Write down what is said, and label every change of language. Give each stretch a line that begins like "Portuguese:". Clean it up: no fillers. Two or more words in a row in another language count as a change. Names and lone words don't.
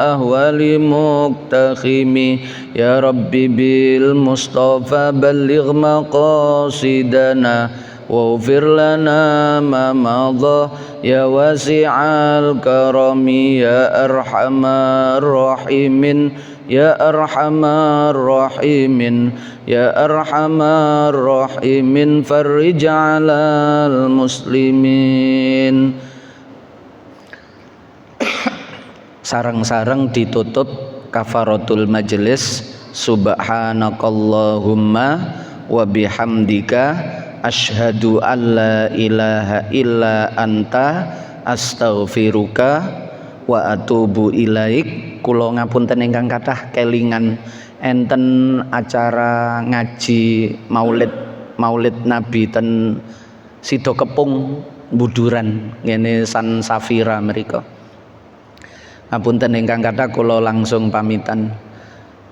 Arabic: أهوال مقتحم يا ربي بالمصطفى بلغ مقاصدنا واغفر لنا ما مضى يا واسع الكرم يا أرحم الراحمين يا أرحم الراحمين يا أرحم الراحمين فرج على المسلمين.
Javanese: Sareng-sareng ditutup
Arabic: كفارة المجلس. سبحانك اللهم وبحمدك أشهد أن لا إله إلا أنت أستغفرك وأتوب إليك.
Javanese: Kula ngapunten ingkang kathah kelingan enten acara ngaji Maulid Nabi ten Sido Kepung Buduran ngene San Safira mriku. Ngapunten ingkang kathah kula langsung pamitan.